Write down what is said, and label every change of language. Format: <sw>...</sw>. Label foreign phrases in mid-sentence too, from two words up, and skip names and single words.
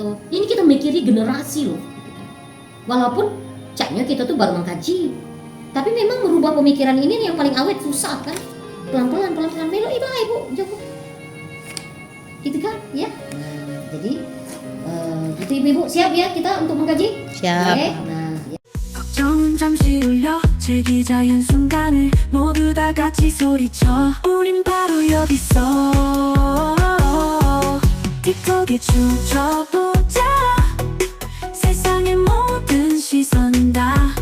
<id>Ini kita mikiri generasi loh. Walaupun caknya kita tuh baru mengkaji, tapi memang merubah pemikiran ini yang paling awet susah kan. Pelan-pelan belok ibu Joko. Gitu kan, ya. Nah, jadi gitu ibu siap ya kita untuk mengkaji. Siap. Oke. Nah, ya.</id> <ko>걱정은 잠시 울려 즐기자는 순간을 모두 다 같이 소리쳐 우린 바로 여기서 틱톡에 춤춰보자 세상의 모든 시선 다</ko>